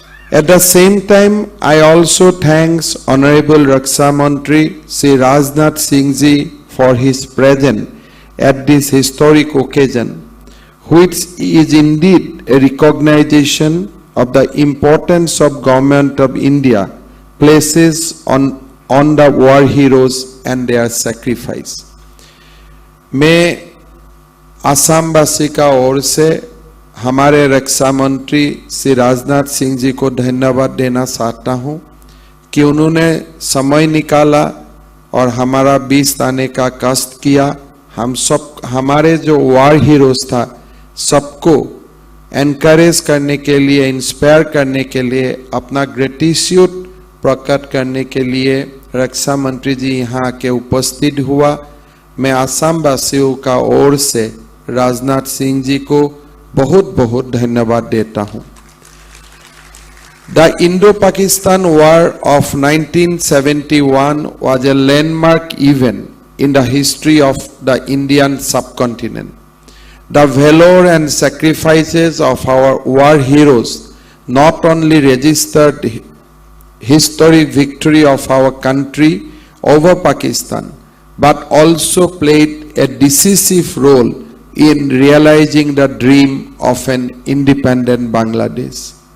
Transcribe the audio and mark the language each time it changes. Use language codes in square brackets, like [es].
[en] At the same time, I also thanks Honorable Raksha Mantri Shri Rajnath Singh ji for his presence at this historic occasion, which is indeed a recognition of the importance of Government of India places on the war heroes and their sacrifice. [hi] मैं आसामवासी का ओर से हमारे रक्षा मंत्री श्री राजनाथ सिंह जी को धन्यवाद देना चाहता हूं कि उन्होंने समय निकाला और हमारा 20 आने का कष्ट किया। हम सब हमारे जो वार हीरोज था सबको एनकरेज करने के लिए, इंस्पायर करने के लिए, अपना ग्रेटिट्यूड प्रकट करने के लिए रक्षा मंत्री जी यहाँ के उपस्थित हुआ। मैं आसाम वासियों का ओर से राजनाथ सिंह जी को बहुत बहुत धन्यवाद देता हूँ। [en] The Indo-Pakistan War of 1971 was a landmark event in the history of the Indian subcontinent. The valor and sacrifices of our war heroes not only registered historic victory of our country over Pakistan, but also played a decisive role in realizing the dream of an independent Bangladesh.